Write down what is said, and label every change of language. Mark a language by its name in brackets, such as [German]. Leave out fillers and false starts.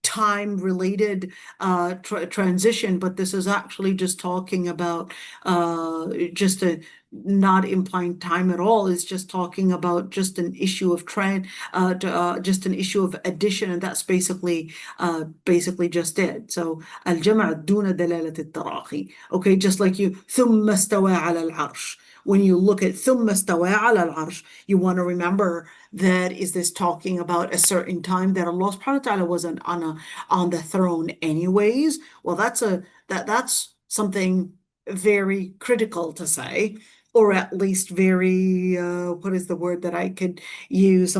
[English] time-related transition, but this is actually just talking about just a not implying time at all. It's just talking about just an issue of just an issue of addition, and that's basically just it. So [Arabic] الجمع دون دلالة التراخي. [English] Okay, just like you [Arabic] ثم استوى على العرش. [English] When you look at ثم استوى على العرش, you want to remember that is this talking about a certain time that Allah subhanahu wa ta'ala wasn't on the throne anyways? Well, that's something very critical to say, or at least very what is the word that I could use?